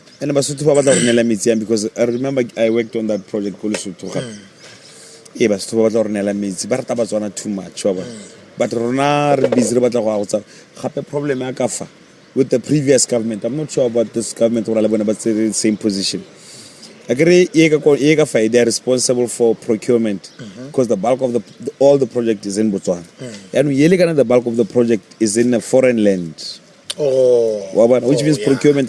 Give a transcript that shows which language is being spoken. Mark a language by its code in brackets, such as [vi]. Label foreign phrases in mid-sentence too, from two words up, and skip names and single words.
[tn] and Basotho ba batla go nela metsi [en] because I remember I worked on that project [tn] ko Lesotho ga Basotho ba batla go nela metsi ba rata Botswana [en] too much but [tn] rona re busy re batla go tsa gape problem ya ka fa [en] with the previous government. I'm not sure about this government or but the same position. I agree. They are responsible for procurement because the bulk of all the project is in Botswana, and the bulk of the project is in a foreign land. Which means procurement.